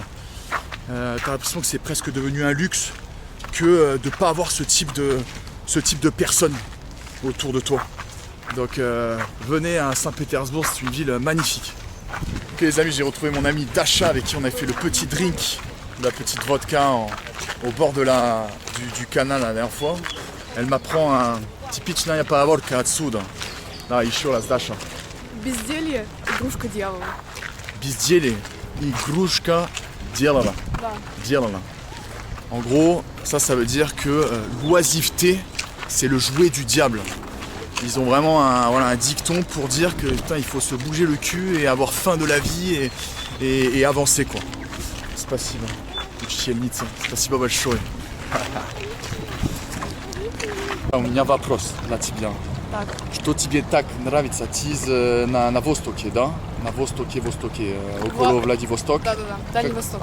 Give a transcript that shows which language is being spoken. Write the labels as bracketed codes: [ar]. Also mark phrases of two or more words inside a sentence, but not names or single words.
[fr] T'as l'impression que c'est presque devenu un luxe que de ne pas avoir ce type de personnes autour de toi. Donc venez à Saint-Pétersbourg, c'est une ville magnifique. Ok les amis, j'ai retrouvé mon ami Dasha avec qui on a fait le petit drink, la petite vodka au bord de du canal la dernière fois. Elle m'apprend un [ru] типичная поговорка отсюда. Да, еще раз, Даша. Безделье, игрушка дьявола. Безделье, игрушка дьявола. Да. Дьявола. [fr] En gros, ça veut dire que l'oisiveté, c'est le jouet du diable. Ils ont vraiment un dicton pour dire que putain, il faut se bouger le cul et avoir faim de la vie et avancer quoi. [ru] Спасибо. Учительница. Спасибо большое. У меня вопрос для тебя. Так. Что тебе так нравится? Ты на востоке, да? На востоке, около Владивостока. Да. Дальний Восток.